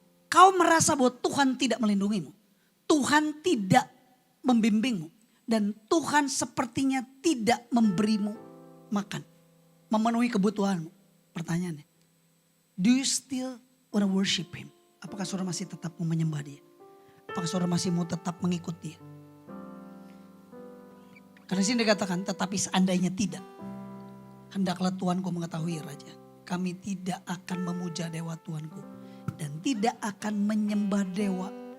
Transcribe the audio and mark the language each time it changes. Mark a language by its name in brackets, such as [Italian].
[Indonesian] Kau merasa bahwa Tuhan tidak melindungimu. Tuhan tidak membimbingmu. Dan Tuhan sepertinya tidak memberimu makan. Memenuhi kebutuhanmu. Pertanyaannya. [English] Do you still want to worship Him? [Indonesian] Apakah saudara masih tetap mau menyembah dia? Apakah saudara masih mau tetap mengikut dia? Karena sini dikatakan tetapi seandainya tidak. Hendaklah Tuanku mengetahui Raja. Kami tidak akan memuja dewa Tuanku. Dan tidak akan menyembah dewa.